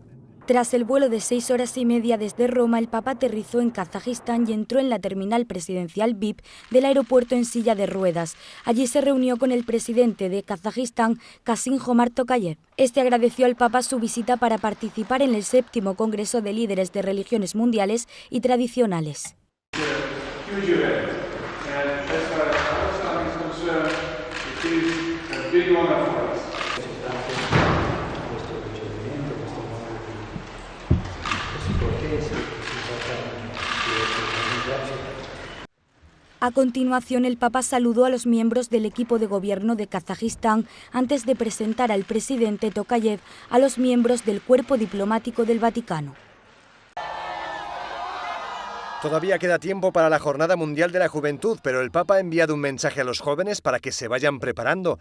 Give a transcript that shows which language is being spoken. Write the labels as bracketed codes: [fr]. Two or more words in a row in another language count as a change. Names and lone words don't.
[es] Tras el vuelo de 6 horas y media desde Roma, el Papa aterrizó en Kazajistán y entró en la terminal presidencial VIP del aeropuerto en silla de ruedas. Allí se reunió con el presidente de Kazajistán, Kassym-Jomart Tokayev. Este agradeció al Papa su visita para participar en el 7º Congreso de Líderes de Religiones Mundiales y Tradicionales. [en] Huge event, and as far as Palestine is concerned, it is a big honor for us. [it] Questo ricevimento, questo modo così cortese [es] A continuación, el Papa saludó a los miembros del equipo de gobierno de Kazajistán antes de presentar al presidente Tokayev a los miembros del cuerpo diplomático del Vaticano. Todavía queda tiempo para la Jornada Mundial de la Juventud, pero el Papa ha enviado un mensaje a los jóvenes para que se vayan preparando.